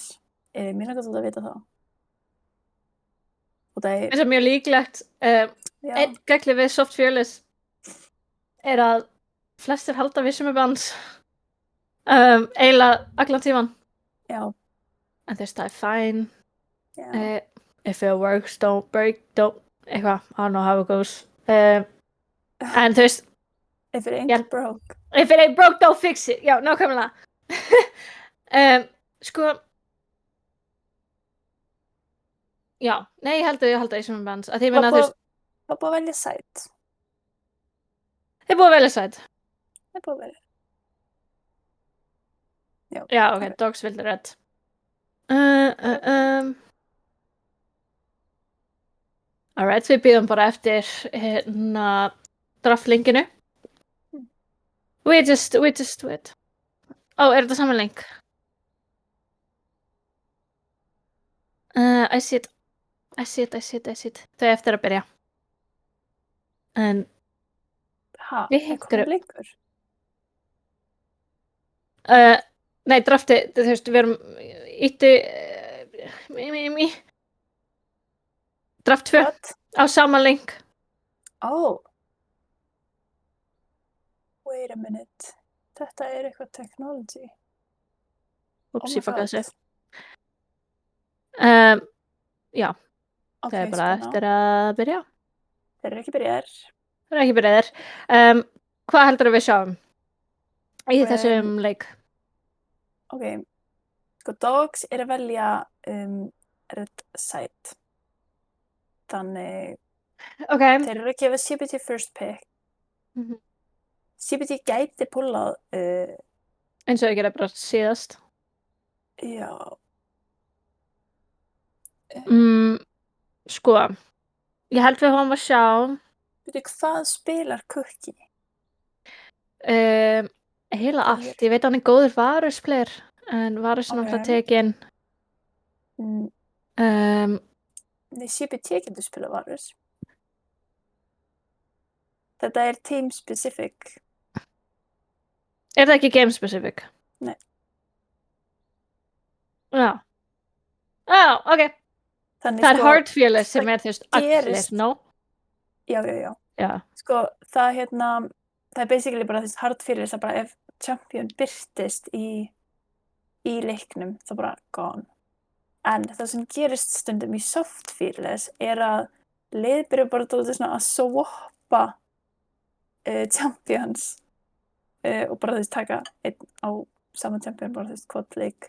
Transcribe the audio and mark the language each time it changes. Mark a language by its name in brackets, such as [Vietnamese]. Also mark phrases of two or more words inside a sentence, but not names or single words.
[Icelandic] Mér langar að vita það. Og það Það er mjög líklegt. Einn gegli við [English] Soft Fearless [Icelandic] er að flestir halda við sömu bans. Eiginlega allan tíman. Já. En þú veist, það er fine. Já. [English] If it works, don't break, don't... Eitthvað, I don't know how it goes. [Icelandic] En þú veist... [English] If it ain't broke. If it ain't broke, don't fix it. [Icelandic] Já, nákvæmlega. Sko... Já, nei, ég held að ég halda í sömu bans. Að því meina, þú veist... Það er búið að velja sæt. Þið er búið að velja sæt. Það er búið að velja. Já, ok, dogs vildi rétt. Alright, við býðum bara eftir draftlinkinu. [English] We just wait. [Icelandic] Ó, er þetta saman link? [English] I see it. [Icelandic] Þau eftir að byrja. En... Við komið linkur? Nei, drafti, þú veist, við erum ítti... Draft 2 á sama link. [English] Oh. Wait a minute. [Icelandic] Þetta er eitthvað technology. Úps, ég fokkaði þessu. Já, okay, það er bara eftir að byrja. Þeir eru ekki byrjaðir. Hvað heldur við sjáum í þessum leik? Ok, sko dogs er að velja red side. Þannig þeir eru að gefa CBT first pick. CBT gæti pullað eins og þau gera bara síðast. Já. Sko, ég held við fáum að sjá. Veitu, hvað spilar Cookie? Heila allt. Ég veit hann er góður Varus-player, en Varus er náttúrulega tekin. Nei, CBT getur spilað Varus. Þetta er team specific. Er það ekki game specific? Nei. Já. Ok. Þannig, það er [English] hard fearless [Icelandic] sem er þú veist allir, no? Já. Sko, það er basically bara þessi [English] hard fearless [Icelandic] að bara ef champion byrtist í leiknum, þá bara gone. En það sem gerist stundum í [English] soft fearless [Icelandic] er að lið byrja bara að swappa champions og bara taka einn á saman champion, bara hvort leik.